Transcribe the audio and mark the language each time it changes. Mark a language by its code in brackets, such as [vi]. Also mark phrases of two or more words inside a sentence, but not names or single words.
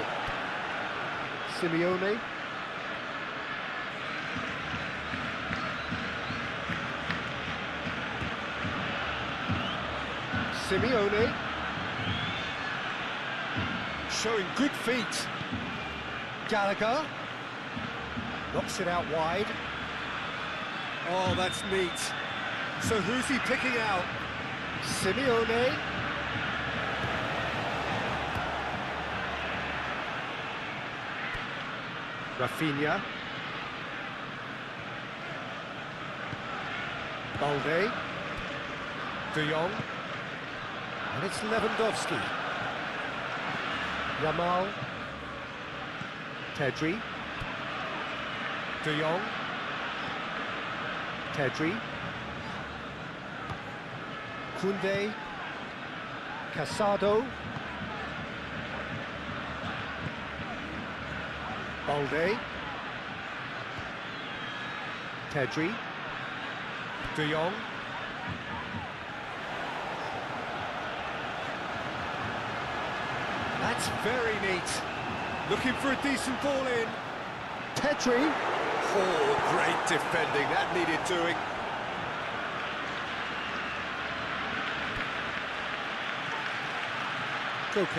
[en] Simeone. Simeone. Showing good feet. Gallagher. Knocks it out wide. Oh, that's neat. So who's he picking out? Simeone. Rafinha. Balde. De Jong. And it's Lewandowski. Yamal. Pedri. De Jong. Pedri. Koundé. Casado. Balde. Pedri. De Jong. That's very neat. Looking for a decent ball in. Pedri. Oh, great defending. That needed doing. Koke.